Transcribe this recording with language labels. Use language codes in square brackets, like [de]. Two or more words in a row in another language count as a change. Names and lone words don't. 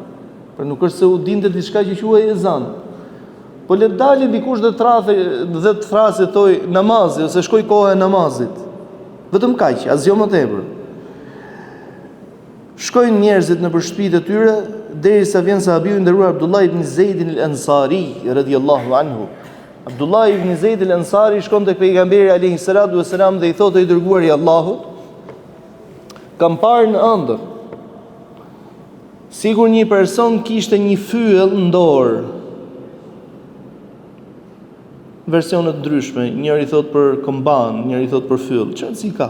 [sq] Por nuk është se u dinte diçka që quhej ezan. Po le dalë dikush dhe të thrasë thoj namazi ose shkoj koha e namazit. Vetëm kaq, asgjë më tepër. Shkojnë njerëzit në shtëpitë e tyre derisa vjen sahabiu i nderuar Abdullah ibn Zeid al-Ansari [ar] رضي الله عنه. [sq] Abdullah ibn Zeid al-Ansari shkon tek pejgamberi [ar] عليه الصلاة والسلام [sq] dhe i thotë i dërguari i Allahut, kam parë në ëndër sigur një person kishte një fyell në dorë. Versione të ndryshme, njëri thot për komban, njëri thot për fyll, çfarë si ka?